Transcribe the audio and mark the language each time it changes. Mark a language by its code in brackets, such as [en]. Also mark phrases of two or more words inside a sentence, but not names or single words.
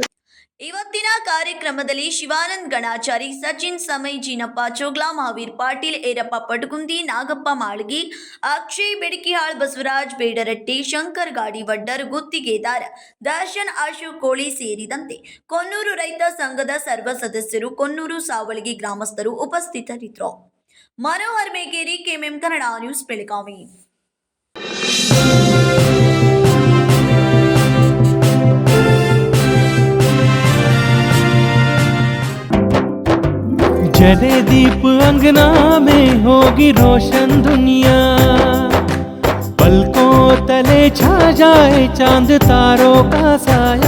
[kn] ಇವತ್ತಿನ ಕಾರ್ಯಕ್ರಮದಲ್ಲಿ ಶಿವಾನಂದ್ ಗಣಾಚಾರಿ, ಸಚಿನ್ ಸಮೈ, ಜೀನಪ್ಪ ಚೋಗ್ಲಾ, ಮಹಾವೀರ್ ಪಾಟೀಲ್, ಏರಪ್ಪ ಪಟಗುಂದಿ, ನಾಗಪ್ಪ ಮಾಳ್ಗಿ, ಅಕ್ಷಯ್ ಬೆಡಕಿಹಾಳ್, ಬಸವರಾಜ್ ಬೇಡರಟ್ಟಿ, ಶಂಕರ್ ಗಾಡಿ ವಡ್ಡರ್, ಗುತ್ತಿಗೆದಾರ ದರ್ಶನ್, ಅಶೋಕ್ ಕೋಳಿ ಸೇರಿದಂತೆ ಕೊನ್ನೂರು ರೈತ ಸಂಘದ ಸರ್ವ ಸದಸ್ಯರು, ಕೊನ್ನೂರು ಸಾವಳಗಿ ಗ್ರಾಮಸ್ಥರು ಉಪಸ್ಥಿತರಿದ್ದರು. ಮನೋಹರ್ ಮೇಗೇರಿ, ಕೆಎಂಎಂ ಕನ್ನಡ ನ್ಯೂಸ್, ಬೆಳಗಾವಿ. [hi] जले दीप अंगना में होगी रोशन दुनिया, पलकों तले छा जाए चांद तारों का साया,